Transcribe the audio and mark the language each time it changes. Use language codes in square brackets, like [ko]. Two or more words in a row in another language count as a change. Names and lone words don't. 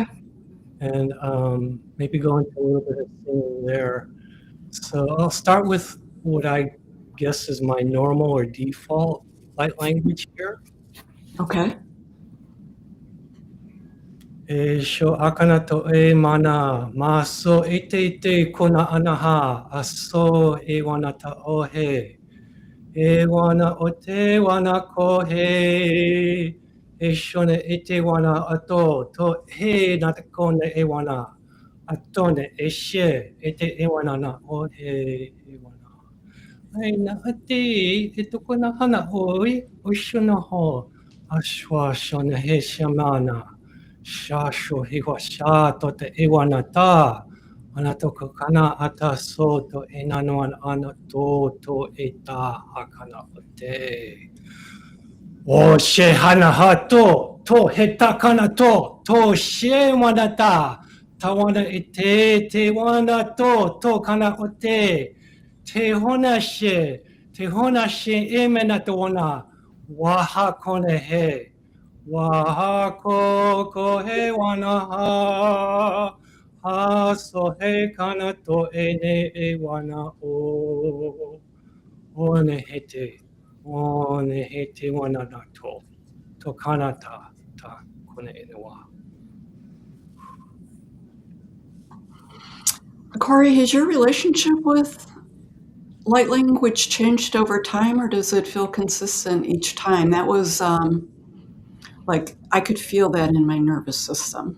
[en] And maybe go into a little bit of singing there. So I'll start with what I guess is my normal or default light language here. Okay. E sho akana to e mana ma so e te kona anaha a so e wana ta ohe e wana o te wana ko he e shone e te wana ato to he na te kona e wana atone e she e te e wana na o he e wana ai na ati e toko na hana oi o shona ho ashwa shona he shamana Shasho hiwa sha to te iwana ta. Ana toko kana ata so to enanoan ana to e ta akana o te. O she hana hato, to heta kana to she wanata, tawana ite, te wana to kana ote, te hona she emena to wana, waha kone he, waha ko he wana ha so he kana to ene e wana o, one hete wana na to kanata ta kone enewa. Corey, has your relationship with light language changed over time, or does it feel consistent each time? That was like I could feel that in my nervous system.